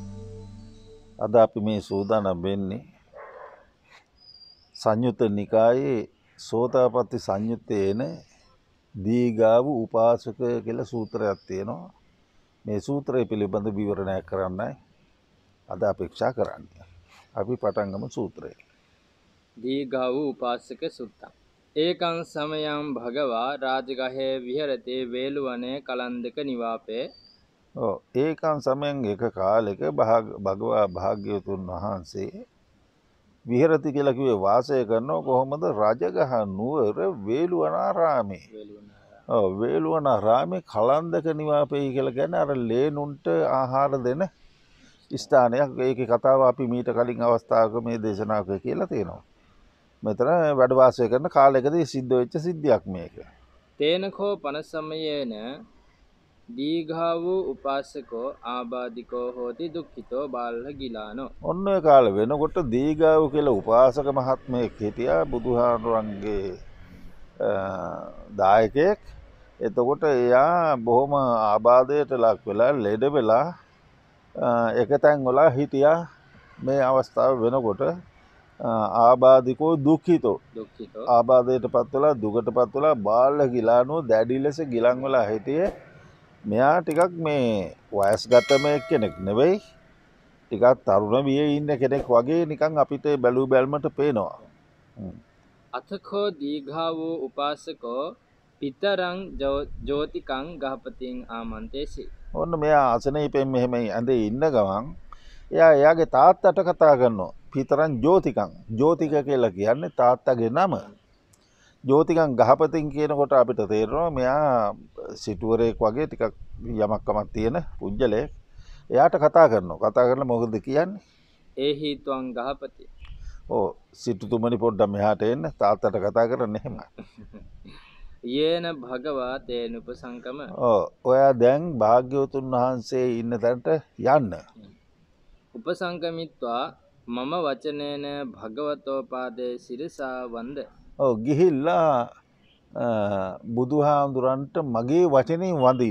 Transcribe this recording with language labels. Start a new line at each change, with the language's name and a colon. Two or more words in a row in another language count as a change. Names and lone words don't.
Sinhala: අද අපි මේ සූදානම් වෙන්නේ සංයුත්ත නිකායේ සෝතාපට්ටි සංයුත්තේ එන දීගාව උපාසක කියලා සූත්‍රයක් තියෙනවා. මේ සූත්‍රය පිළිබඳ විවරණයක් කරන්නයි අද අපේක්ෂා කරන්නේ. අපි පටන් ගමු සූත්‍රය.
Pali: දීගාව උපාසක සුත්තං. ඒකං සමයං භගවා රාජගහේ විහෙරතේ වේළුවනේ කලන්දක නිවාපේ. ඒකන් සමයෙන්
Sinhala: එක කාලෙක භගවා භාග්‍යවතුන් වහන්සේ විහෙරති කියලා කිව්වේ වාසය කරනවා කොහොමද? රජගහ නුවර වේළුවනාරාමේ. වේළුවනාරාමේ කලන්දක නිවාපේ කියලා කියන්නේ අර ලේනුන්ට ආහාර දෙන ස්ථානයක්. ඒකේ කතාව අපි මීට කලින් අවස්ථාවක මේ දේශනාවක කියලා තියෙනවා. මෙතන වැඩ වාසය කරන කාලයකදී සිද්ධ වෙච්ච සිද්ධියක් මේක.
Pali: තේනකෝ පන සමයේන දීඝාව උපාසකෝ ආබාධිකෝ හෝති දුක්ඛිතෝ බාලහ ගිලානෝ.
Sinhala: ඔන්න ඔය කාලෙ වෙනකොට දීඝාව කියලා උපාසක මහත්මයෙක් හිටියා, බුදුහාමුදුරන්ගේ දායකයෙක්. එතකොට එයා බොහොම ආබාධයට ලක් වෙලා ලෙඩ වෙලා එක තැන් වල හිටියා. මේ අවස්ථාව වෙනකොට
Pali: ආබාධිකෝ දුක්ඛිතෝ
Sinhala: ආබාධයටපත් වෙලා දුකටපත් වෙලා
Pali: බාලහ ගිලානෝ
Sinhala: දැඩි ලෙස ගිලන් වෙලා හිටියේ. මෙයා ටිකක් මේ වයස්ගතම කෙනෙක් නෙවෙයි, ටිකක් තරුණ වියේ ඉන්න කෙනෙක් වගේ නිකන් අපිට බැලූ බැල්මට පේනවා.
Pali: අතකෝ දීඝාව උපාසකෝ පිතරං ජෝතිකං ගහපතින් ආමන්තේසි.
Sinhala: ඔන්න මෙයා අසනීපෙන් මෙහෙම ඇඳේ ඉන්න ගමන් එයා එයාගේ තාත්තට කතා කරනවා.
Pali: පිතරං ජෝතිකං.
Sinhala: ජෝතික කියලා කියන්නේ තාත්තගේ නම.
Pali: ජෝතිකං ගහපතින්
Sinhala: කියනකොට අපිට තේරෙනවා මෙයා සිටුවරයෙක් වගේ ටිකක් යමක්කමක් තියෙන පුජ්‍යලයක්. එයාට කතා කරනවා. කතා කරලා මොකද කියන්නේ?
Pali: ඒහි ත්වං ගහපති.
Sinhala: සිටුතුමනි පොඩ්ඩක් මෙහාට එන්න. තාත්තට කතා කරන්නේ එහෙම.
Pali: යේන භගවා තේන උපසංකම.
Sinhala: ඔයා දැන් භාග්‍යවතුන් වහන්සේ ඉන්න තැනට යන්න.
Pali: උපසංකමිත්වා මම වචනේන භගවතෝ පාදේ සිරසා වන්ද.
Sinhala: ගිහිල්ලා බුදුහාමුදුරන්ට මගේ වචනයෙන් වඳින්න.